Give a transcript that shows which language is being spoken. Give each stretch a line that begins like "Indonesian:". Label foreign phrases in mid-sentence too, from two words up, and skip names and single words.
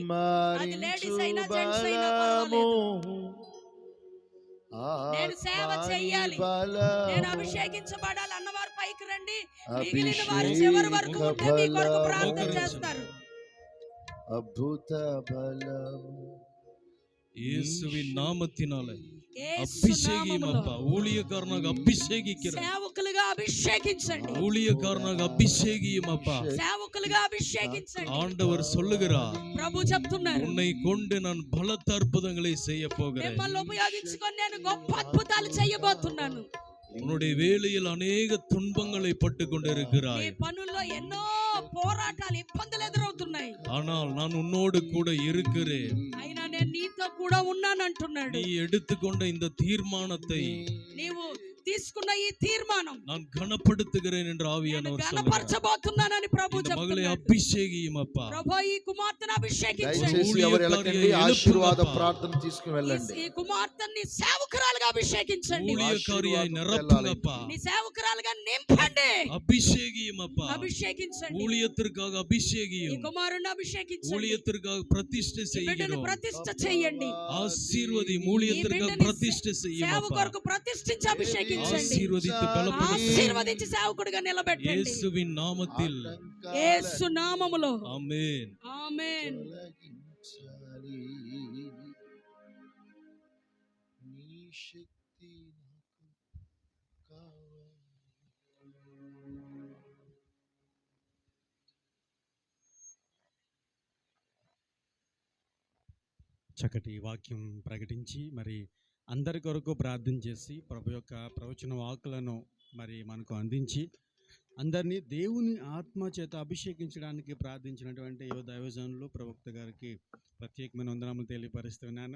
Telugu: అది లేడీస్ అయినా జెంట్స్ అయినా పర్వాలేదు. నేను సేవ చెయ్యాలి, నేను అభిషేకించబడాలి అన్నవారు పైకి రండి. మిగిలిన వారు చివరి వరకు ఉంటే మీ కొరకు ప్రార్థన చేస్తారు. అద్భుత బలము
Tamil: இயேசுவின் நாமத்தினால
Telugu: యేసు
Tamil: அபிஷேகியும்
Telugu: నామములో
Tamil: அப்பா. ஊழியக்காரனாக அபிஷேகிக்கிறேன்.
Telugu: సేవకులుగా అభిషేకించండి,
Tamil: ஊழியக்காரனாக அபிஷேகியும் அப்பா.
Telugu: సేవకులుగా అభిషేకించండి.
Tamil: ஆண்டவர் சொல்லுகிறார்,
Telugu: ప్రభు చెప్తున్నారు,
Tamil: உன்னை கொண்டு நான் பலத்த அற்புதங்களை செய்ய போகிறேன்.
Telugu: మిమ్మల్ని ఉపయోగించుకొని నేను గొప్ప అద్భుతాలు చేయబోతున్నాను.
Tamil: உன்னுடைய வேலையில் அநேக துன்பங்களை பட்டு
Telugu: మీ
Tamil: கொண்டிருக்கிறாய்.
Telugu: పనుల్లో ఎన్నో పోరాటాలు, ఇబ్బందులు ఎదురవుతున్నాయి.
Tamil: ஆனால் நான் உன்னோடு கூட இருக்கிறேன்.
Telugu: అయినా నేను నీతో కూడా ఉన్నాను అంటున్నాడు.
Tamil: நீ எடுத்துக்கொண்ட இந்த தீர்மானத்தை
Telugu: నీవు తీసుకున్న ఈ తీర్మానం
Tamil: நான் கனப்படுத்துகிறேன் என்று
Telugu: నేను
Tamil: ஆவியானவர் சொல்லுகிறார்.
Telugu: గణపరచబోతున్నానని ప్రభు
Tamil: இந்த மகளை
Telugu: చెప్తున్నాడు.
Tamil: அபிஷேகியும் அப்பா.
Telugu: ప్రభు ఈ కుమార్తెను అభిషేకించండి. దయచేసి ఎవరు వెళ్ళకండి, ఆశీర్వాద ప్రార్థన తీసుకుని వెళ్ళండి. ఈ కుమార్తెని సేవకురాలుగా అభిషేకించండి.
Tamil: ஊழியக்காரியாய் நிரப்புங்கப்பா.
Telugu: నీ సేవకురాలుగా నింపండి,
Tamil: அபிஷேகியும் அப்பா.
Telugu: అభిషేకించండి.
Tamil: ஊழியத்திற்காக
Telugu: ఈ
Tamil: அபிஷேகியும்.
Telugu: కుమారుని అభిషేకించండి.
Tamil: ஊழியத்திற்காக பிரதிஷ்டை
Telugu: ఈ బిడ్డను
Tamil: செய்கிறோம்.
Telugu: ప్రతిష్ఠ చేయండి.
Tamil: ஆசீர்வதி. ஊழியத்திற்காக பிரதிஷ்டை செய்யும்
Telugu: సేవ
Tamil: அப்பா.
Telugu: కొరకు ప్రతిష్ఠించి అభిషేకించండి.
Tamil: ஆசீர்வதித்து பலப்படுத்து.
Telugu: ఆశీర్వదించి సేవకుడిగా నిలబెట్టండి.
Tamil: இயேசுவின் நாமத்தில்
Telugu: యేసు నామములో
Tamil: ஆமென்.
Telugu: ఆమేన్. తొలగించాలి. నీ శక్తి నాకు కావాలి. చక్కటి వాక్యం ప్రకటించి మరి అందరి కొరకు ప్రార్థన చేసి ప్రభు యొక్క ప్రవచన వాక్కులను మరి మనకు అందించి అందరినీ దేవుని ఆత్మ చేత అభిషేకించడానికి ప్రార్థించినటువంటి యువ దైవజనులు ప్రవక్త గారికి ప్రత్యేకమైన వందనములు తెలియపరుస్తున్నాను.